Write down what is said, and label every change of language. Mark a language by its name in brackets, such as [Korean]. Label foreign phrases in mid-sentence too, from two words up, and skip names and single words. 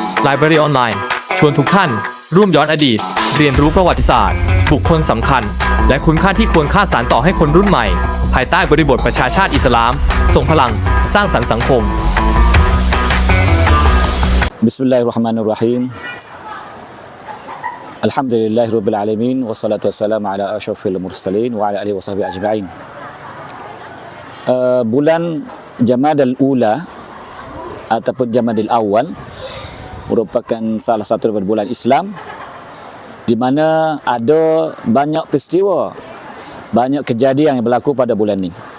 [Thai] Library Online ชวนทุกท่านร่วมย้อนอดีต เรียนรู้ประวัติศาสตร์ บุคคลสำคัญ และคุณค่าที่ควรค่าสานต่อให้คนรุ่นใหม่ ภายใต้บริบทประชาชาติอิสลามส่งพลังสร้างสรรค์สังคม [Arabic] Bismillahirrahmanirrahim. الحمد لله رب العالمين والصلاة والسلام على أشرف المرسلين وعلى آله وصحبه أجمعين. [Malay] Bulan Jamadal Ula ataupun Jamadil Awal merupakan salah satu daripada bulan Islam di mana ada banyak peristiwa, banyak kejadian yang berlaku pada bulan ini.